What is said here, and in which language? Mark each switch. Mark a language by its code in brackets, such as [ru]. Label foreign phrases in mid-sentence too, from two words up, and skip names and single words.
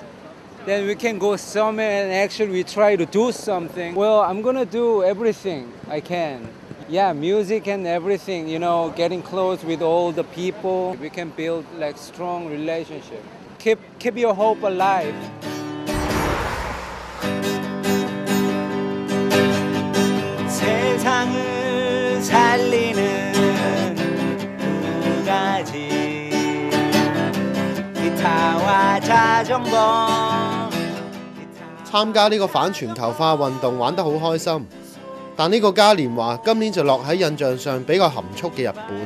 [en] Then we can go somewhere and actually we try to do something. Well, I'm gonna do everything I can. Yeah, music and everything, getting close with all the people. We can build strong relationship. Keep your hope alive. [ko] 세상을 살리는 두 가지 기타와 자전거 [yue] 參加呢個反全球化運動玩得好開心，但呢個嘉年華今年就落喺印象上比較含蓄嘅日本。